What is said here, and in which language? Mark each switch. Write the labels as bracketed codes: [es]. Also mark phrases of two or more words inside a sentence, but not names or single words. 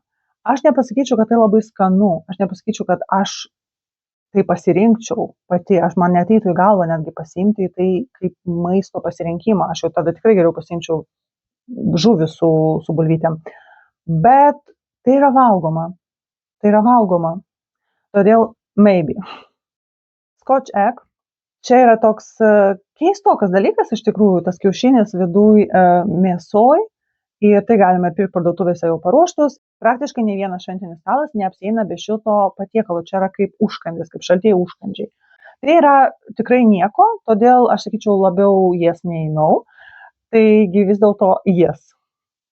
[lt] Aš nepasakyčiau, kad tai labai skanu, aš nepasakyčiau, kad aš tai pasirinkčiau pati, man neateitų į galvą netgi pasiimti tai kaip maisto pasirinkimą, aš jau tada tikrai geriau pasiimčiau žuvį su bulvytėm, bet tai yra valgoma, todėl maybe. [en] Scotch egg, [lt] čia yra toks keistokas dalykas, iš tikrųjų, tas kiaušinis viduj mėsoj ir tai galime pirkti parduotuvėse jau paruoštus. Praktiškai nei vienas šventinis stalas neapsieina be šito patiekalo, čia yra kaip užkandis, kaip šaltieji užkandžiai. Tai yra tikrai nieko, todėl aš sakyčiau labiau yes nei no, taigi vis dėlto yes.